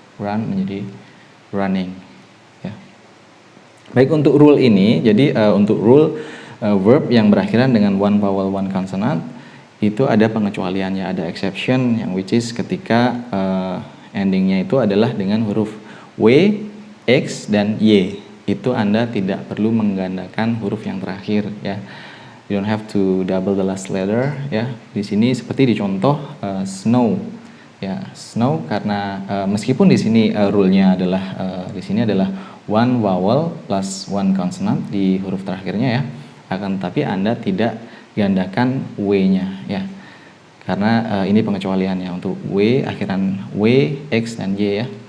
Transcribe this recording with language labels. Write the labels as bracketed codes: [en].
[id] Run menjadi running ya. Baik, untuk rule ini, jadi untuk rule verb yang berakhiran dengan [en] one vowel one consonant [id] itu ada pengecualiannya, ada exception yang which is ketika endingnya itu adalah dengan huruf W, X, dan Y. Itu Anda tidak perlu menggandakan huruf yang terakhir ya. [en] You don't have to double the last letter ya. [id] Di sini seperti di contoh snow ya. Snow karena meskipun di sini rule-nya adalah di sini adalah [en] one vowel plus one consonant [id] di huruf terakhirnya ya. Akan tetapi Anda tidak gandakan W-nya ya, karena ini pengecualiannya untuk W, akhiran W, X, dan Y ya.